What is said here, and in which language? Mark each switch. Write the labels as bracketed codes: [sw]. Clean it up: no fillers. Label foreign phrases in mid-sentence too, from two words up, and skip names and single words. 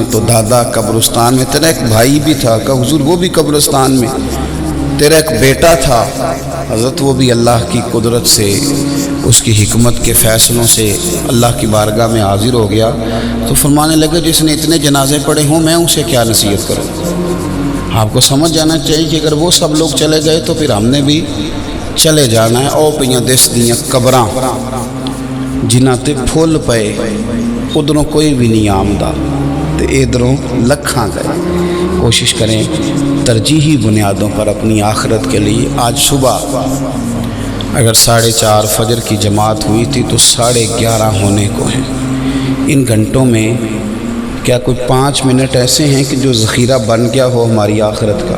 [ur] تو دادا قبرستان میں، تیرا ایک بھائی بھی تھا، کہ حضور وہ بھی قبرستان میں، تیرا ایک بیٹا تھا حضرت، وہ بھی اللہ کی قدرت سے، اس کی حکمت کے فیصلوں سے اللہ کی بارگاہ میں حاضر ہو گیا۔ تو فرمانے لگے جس نے اتنے جنازے پڑھے ہوں میں اسے کیا نصیحت کروں؟ آپ کو سمجھ جانا چاہیے کہ اگر وہ سب لوگ چلے گئے تو پھر ہم نے بھی چلے جانا ہے۔ [pa] او پئیاں دس دیاں قبراں جنہاں تے پھول پئے، ادھروں کوئی بھی نہیں آمدا تے ادھروں لکھاں گئے۔ [ur] کوشش کریں ترجیحی بنیادوں پر اپنی آخرت کے لیے۔ آج صبح اگر 4:30 فجر کی جماعت ہوئی تھی تو 11:30 ہونے کو ہیں۔ ان گھنٹوں میں کیا کوئی 5 منٹ ایسے ہیں کہ جو ذخیرہ بن گیا ہو ہماری آخرت کا؟